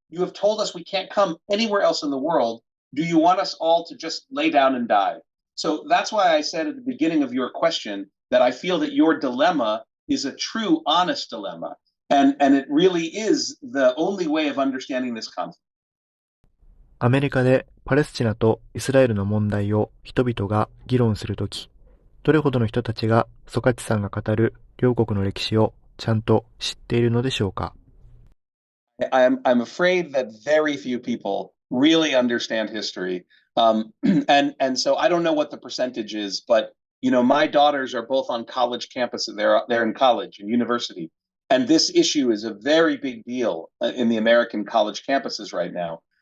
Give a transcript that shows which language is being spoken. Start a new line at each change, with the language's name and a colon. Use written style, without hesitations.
English: You have told us we can't come anywhere else in the world. Do you want us all to just lay down and die? So that's why I said at the beginning of your question that I feel that your dilemma is a true, honest dilemma. And it really is the only way of understanding this conflict.
Japanese: アメリカでパレスチナとイスラエルの問題を人々が議論するとき、どれほどの人たちがソカッチさんが語る両国の歴史をちゃんと知っているのでしょうか。
English: I'm afraid that very few people really understand history. And so I don't know what the percentage is, but my daughters are both on college campuses. They're in college and university. And this issue is a very big deal in the American college campuses right now.